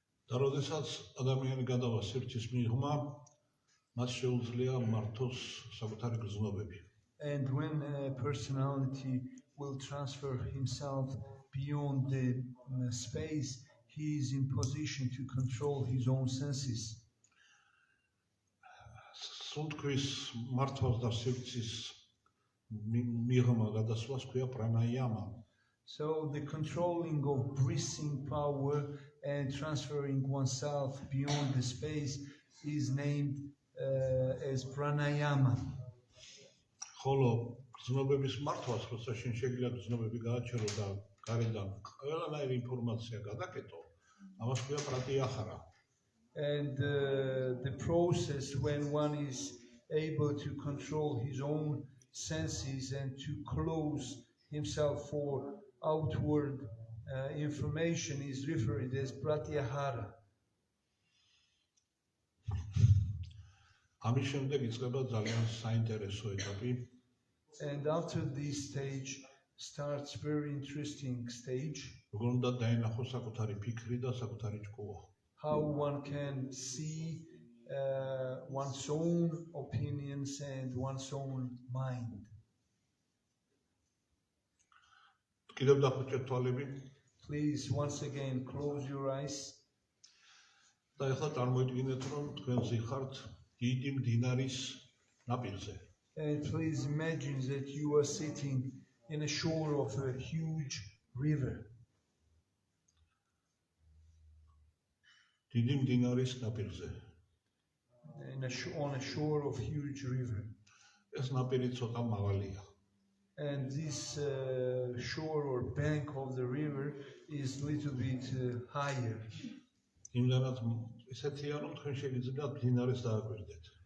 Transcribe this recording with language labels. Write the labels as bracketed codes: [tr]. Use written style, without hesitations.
[ka] და როდესაც ადამიანი გადავა სივრცის მიღმა, მას შეუძლია მართოს საკუთარი გრძნობები. [en] And when a personality will transfer himself beyond the space, he is in position to control his own senses. [ka] სუნთქვის მართვას და სივრცის მიღმა გადასვლას ქვია პრანაიამა. [en] So the controlling of breathing power and transferring oneself beyond the space is named as pranayama. [ka] ხოლო გრძნობების მართვას, როცა შენ შეგიძლია გრძნობები გააჩერო და გარედან ყველანაირი ინფორმაცია გადაკეტო, ამას ქვია პრატიაჰარა. [en] And the process when one is able to control his own senses and to close himself for outward information is referred as pratyahara. [ka] ამის შემდეგ იწყება ძალიან საინტერესო ეტაპი. [en] And after this stage starts very interesting stage. [ka] როგორ უნდა დაენახოს საკუთარი ფიქრი და საკუთარი ჭკუა. [en] How one can see one's own opinions and one's own mind. [ka] კიდევ დახუჭეთ თვალები [en] Please once again close your eyes. [ka] და ახლა წარმოიდგინეთ რომ თქვენ ზიხართ დიდი მდინარის ნაპირზე. [en] And please imagine that you are sitting in a shore of a huge river. [ka] დიდი მდინარის ნაპირზე. [en] On a shore of huge river. [ka] ეს ნაპირი ცოტა მაღალია. [en] And this shore or bank of the river is a little bit higher. [ka] იმდანაც ესეთია, რომ თქვენ შეგიძლიათ მდინარეს დააკვირდეთ.